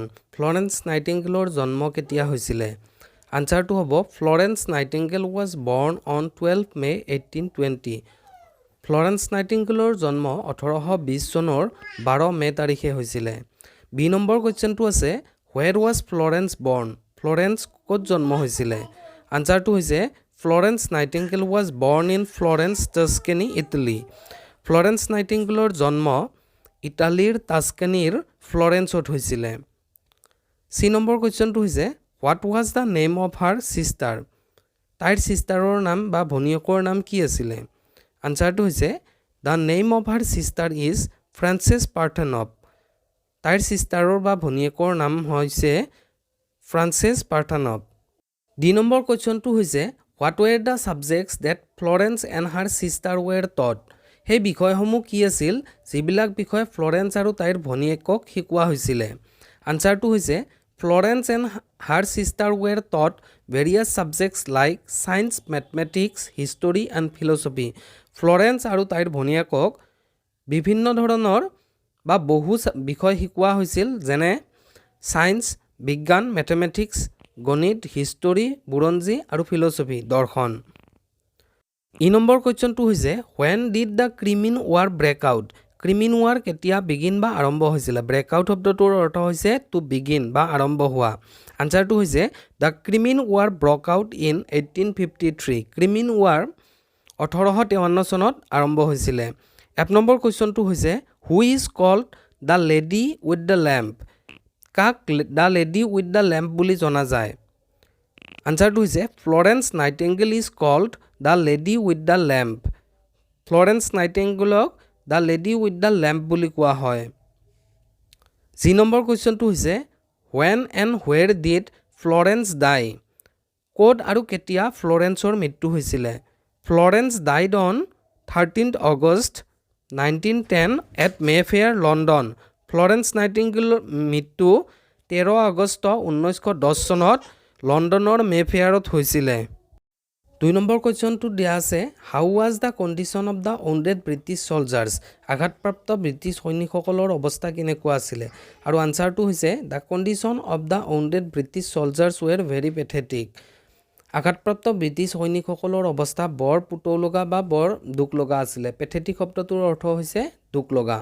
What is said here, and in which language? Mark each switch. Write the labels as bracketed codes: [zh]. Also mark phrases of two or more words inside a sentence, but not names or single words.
[as] Florence Nightingaleৰ জন্ম কেতিয়া হৈছিলে? আনসাৰটো হ'ব [en] Florence Nightingale was born on 12 May 1820. [as] Florence Nightingaleৰ জন্ম 1820 চনৰ 12 মে তাৰিখে হৈছিলে। বি নম্বৰ কোৱেশ্চনটো আছে [en] Where was Florence born? [as] Florence ক'ত জন্ম হৈছিলে? আনসাৰটো হৈছে [en] Florence Nightingale was born in Florence, Tuscany, Italy. [as] Florence Nightingaleৰ জন্ম ইটালীৰ টাস্কানিৰ ফ্লৰেন্সত হৈছিলে। সি নম্বৰ কোৱেশ্চনটো হৈছে [en] What was the name of her sister? [as] তাইৰ সিষ্টাৰৰ নাম বা ভনীয়েকৰ নাম কি আছিলে? আনসাৰটো হৈছে [en] The name of her sister is Frances Parthenope. [as] তাইৰ সিষ্টাৰৰ বা ভনীয়েকৰ নাম হৈছে Frances Parthenope. ডি নম্বৰ কোৱেশ্চনটো হৈছে [en] What were the subjects that Florence and her sister were taught? [as] সেই বিষয়সমূহ কি আছিল যিবিলাক বিষয় ফ্লৰেন্স আৰু তাইৰ ভনীয়েকক শিকোৱা হৈছিলে? আনসাৰটো হৈছে [en] Florence and her sister were taught various subjects like science, mathematics, history and philosophy. [as] ফ্লৰেন্স আৰু তাইৰ ভনীয়েকক বিভিন্ন ধৰণৰ বা বহু বিষয় শিকোৱা হৈছিল যেনে সায়েন্স, বিজ্ঞান, ম্যাথমেটিক্স, গণিত, হিষ্টৰী, বুৰঞ্জী আৰু ফিলসফি, দৰ্শন। ই নম্বৰ কোৱেশ্চনটো হৈছে [en] When did the Crimean War break out? [as] Crimean War কেতিয়া begin বা আৰম্ভ হৈছিলে? [en] break out [as] শব্দটোৰ অৰ্থ হৈছে [en] to begin [as] বা আৰম্ভ হোৱা। আনসাৰটো হৈছে [en] The Crimean War broke out in 1853. [as] Crimean War 1853 চনত আৰম্ভ হৈছিলে। এক নম্বৰ কোৱেশ্চনটো হৈছে [en] Who is called the lady with the lamp? [as] কাক [en] the lady with the lamp [as] বুলি জনা যায়? আনসাৰটো হৈছে [en] Florence Nightingale is called the lady with the lamp. [as] Florence Nightingaleক [en] the lady with the lamp [as] বুলি কোৱা হয়। জি নম্বৰ কোৱেশ্চনটো হৈছে [en] When and where did Florence die? [as] ক'ত আৰু কেতিয়া ফ্লৰেন্সৰ মৃত্যু হৈছিলে? [en] Florence died on 13th August 1910 at Mayfair, London. [as] Florence Nightingaleৰ মৃত্যু 13 আগষ্ট 1910 চনত লণ্ডনৰ মেফেয়াৰত হৈছিলে। 2 নম্বৰ কোৱেশ্চনটো দিয়া আছে [en] How was the condition of the wounded British soldiers? [as] আঘাতপ্ৰাপ্ত ব্ৰিটিছ সৈনিকসকলৰ অৱস্থা কেনেকুৱা আছিল? আৰু আনসাৰটো হৈছে [en] The condition of the wounded British soldiers were very pathetic. [as] আঘাতপ্ৰাপ্ত ব্ৰিটিছ সৈনিকসকলৰ অৱস্থা বৰ পুতৌ লগা বা বৰ দুখ লগা আছিল। পেথেটিক শব্দটোৰ অৰ্থ হৈছে দুখ লগা।